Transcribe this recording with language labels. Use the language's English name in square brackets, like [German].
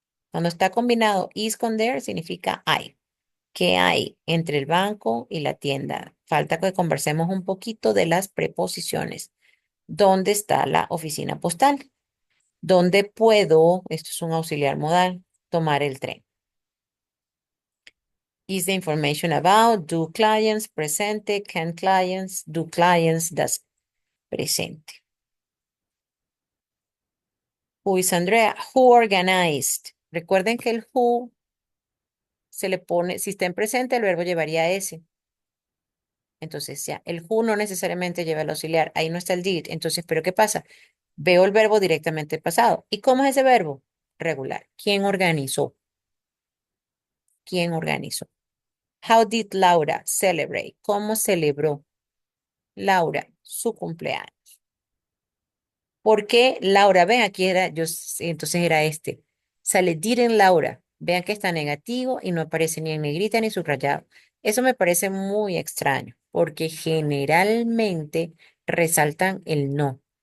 [Spanish] Cuando está combinado is con there, significa hay. ¿Qué hay entre el banco y la tienda? Falta que conversemos un poquito de las preposiciones. ¿Dónde está la oficina postal? ¿Dónde puedo, esto es un auxiliar modal, tomar el tren? [English] Is the information about, do clients, presente, can clients, do clients, does presente. Who is Andrea? Who organized? [Spanish] Recuerden que el who se le pone, si está en presente, el verbo llevaría ese. Entonces, ya, el who no necesariamente lleva el auxiliar, ahí no está el did. Entonces, ¿pero qué pasa? Veo el verbo directamente pasado. ¿Y cómo es ese verbo? Regular. ¿Quién organizó? ¿Quién organizó? [English] How did Laura celebrate? [Spanish] ¿Cómo celebró Laura su cumpleaños? ¿Por qué Laura? Ven, aquí era, entonces era este. Sale didn't Laura. Vean que está negativo y no aparece ni en negrita ni subrayado. Eso me parece muy extraño, porque generalmente resaltan el no.